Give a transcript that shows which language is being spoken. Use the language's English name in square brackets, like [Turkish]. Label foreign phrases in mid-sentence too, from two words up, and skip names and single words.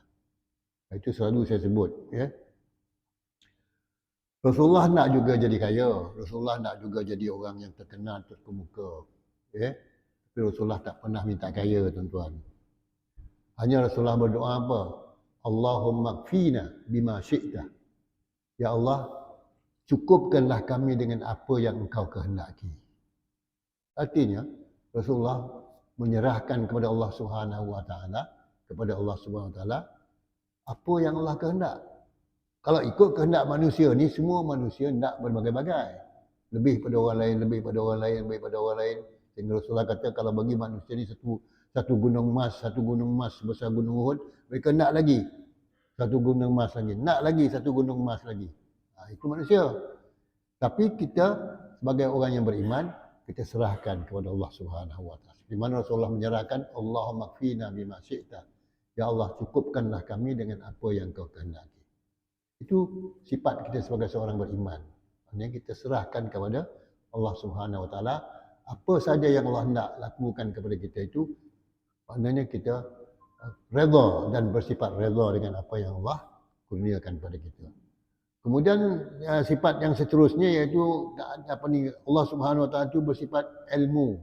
[Malay] Itu selalu saya sebut. Rasulullah nak juga jadi kaya. Rasulullah nak juga jadi orang yang terkenal, terkemuka. Tapi Rasulullah tak pernah minta kaya, tuan-tuan. Hanya Rasulullah berdoa apa? [Arabic] Allahumma kfina bima syi'ta. [Malay] Ya Allah, cukupkanlah kami dengan apa yang Engkau kehendaki. Artinya, Rasulullah menyerahkan kepada Allah [Arabic] Subhanahu Wa Taala, [Malay] kepada Allah [Arabic] Subhanahu Wa Taala [Malay] apa yang Allah kehendak. Kalau ikut kehendak manusia ni, semua manusia nak berbagai-bagai. Lebih pada orang lain, lebih pada orang lain, lebih pada orang lain. Sehingga Rasulullah kata kalau bagi manusia ni satu gunung emas sebesar gunung Uhud, mereka nak lagi satu gunung emas lagi, nak lagi satu gunung emas lagi. Itu manusia. Tapi kita sebagai orang yang beriman, kita serahkan kepada Allah [Arabic] Subhanahu Wa Taala. [Malay] Di mana Rasulullah menyerahkan, [Arabic] Allahumma kfina bima syi'ta. [Malay] Ya Allah, cukupkanlah kami dengan apa yang kau kehendaki. Itu sifat kita sebagai seorang beriman. Maksudnya kita serahkan kepada Allah [Arabic] Subhanahu Wa Taala [Malay] apa saja yang Allah hendak lakukan kepada kita itu, maknanya kita redha dan bersifat redha dengan apa yang Allah kurniakan kepada kita. Kemudian sifat yang seterusnya iaitu Allah [Arabic] Subhanahu Wa Taala [Malay] itu bersifat ilmu.